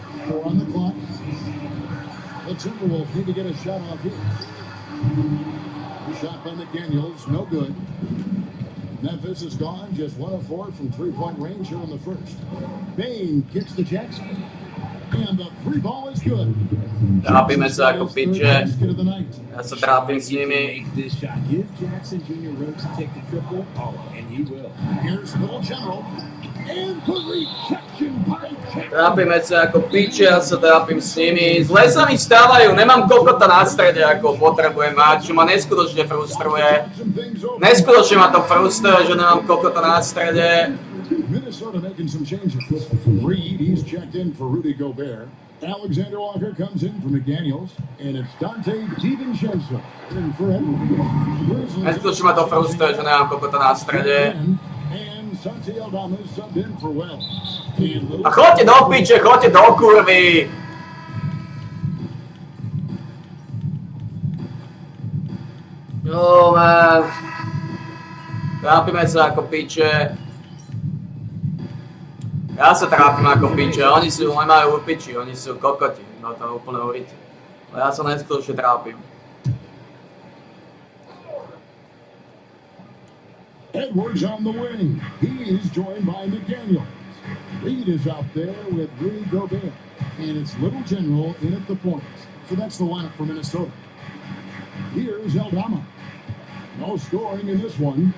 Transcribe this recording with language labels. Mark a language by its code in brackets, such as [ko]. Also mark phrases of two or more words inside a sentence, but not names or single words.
[en] 4 on the clock. The Timberwolves need to get a shot off here. Shot by McDaniels, no good. Memphis is gone, just 1 of 4 from three-point range here in the first. Bane kicks to Jackson. And the three ball is good. [sk] Trápime sa ako piče. Ja sa trápim s nimi. [en] This shot. Give Jackson Jr. room to take the triple. Oh, and he will. Here's Little General. And the rejection by Jackson. [sk] Trápime sa ako piče, ja sa trápim s nimi. Zle sa mi stávajú, nemám kokota na strede, ako potrebujem mať, čo ma neskutočne frustruje. Neskutočne ma to frustruje, že nemám kokota na strede. [en] Minnesota making some changes. Reed, he's checked in for Rudy Gobert. Alexander Walker comes in for McDaniels. And it's Dante DiVincenzo in for Edwards. [sk] Neskutočne ma to frustruje, že nemám kokota na strede. [en] And Santi Aldama subbed in for Wells. [sk] A chodte do piče, chodte do kurvy. [en] Oh man. [sk] Trápime sa ako piče. Ja sa trápim ako piče, oni sú, nemajú piči, oni sú kokoti, no to úplne uvidíte. Ale ja sa neskutočne trápim. [en] Edwards on the wing. He is joined by McDaniels. Reed is out there with Rudy Gobert. And it's Little General in at the point. So that's the lineup for Minnesota. Here's Aldama. No scoring in this one.